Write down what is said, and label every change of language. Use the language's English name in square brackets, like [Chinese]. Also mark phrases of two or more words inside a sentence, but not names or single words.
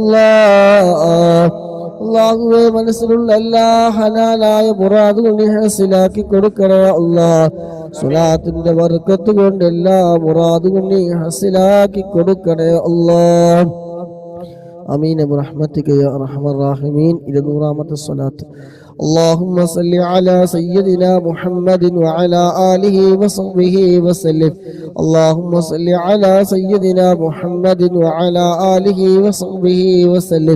[Malayalam] അല്ലാഹുവേ, മനസ്സിലുള്ള എല്ലാ ഹലാലായ മുറാദുകളും നീ ഹാസിലാക്കി കൊടുക്കണേ സ്വലാത്തിന്റെ ബർക്കത്ത് കൊണ്ട് എല്ലാ മുറാദുകളും നീ ഹാസിലാക്കി കൊടുക്കണേ [Arabic] آمين برحمتك يا أرحم الراحمين. إلى نورامة الصلاة. اللهم صل على سيدنا محمد وعلى آله وصحبه وسلم. اللهم صل على سيدنا محمد وعلى آله وصحبه وسلم.